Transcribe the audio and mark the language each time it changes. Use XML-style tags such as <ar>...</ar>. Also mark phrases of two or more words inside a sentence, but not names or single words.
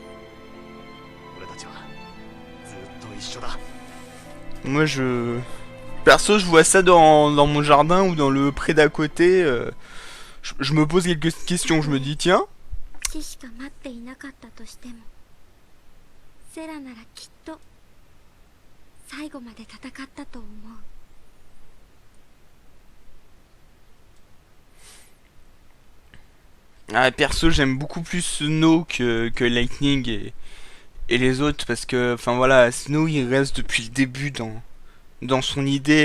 <fr>Moi Perso, je vois ça dans mon jardin ou dans le pré d'à côté. Je me pose quelques questions. Je me dis, tiens,</fr> <ja>父しか待っていなかったとしてもセラならきっと最後まで戦ったと思う。</ja> <fr>ah, perso, j'aime beaucoup plus Snow que Lightning et les autres parce que, enfin voilà, Snow il reste depuis le début dans son idée.</fr>